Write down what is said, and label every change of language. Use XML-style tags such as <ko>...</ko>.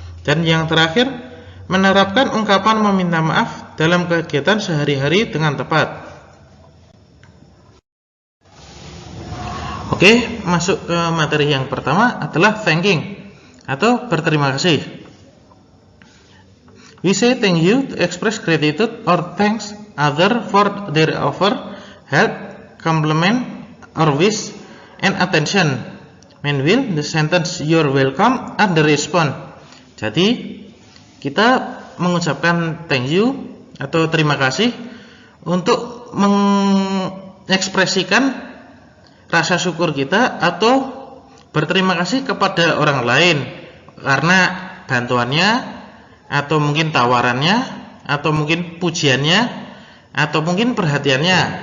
<id>Dan yang terakhir, menerapkan ungkapan meminta maaf dalam kegiatan sehari-hari dengan tepat. Oke, masuk ke materi yang pertama adalah thanking atau berterima kasih.</id> <en>We say thank you to express gratitude or thanks other for their offer, help, compliment, or wish and attention. Meanwhile, the sentence "you're welcome" are the response.</en> <id>Jadi kita mengucapkan thank you atau terima kasih untuk mengekspresikan rasa syukur kita atau berterima kasih kepada orang lain karena bantuannya, atau mungkin tawarannya, atau mungkin pujiannya, atau mungkin perhatiannya.</id>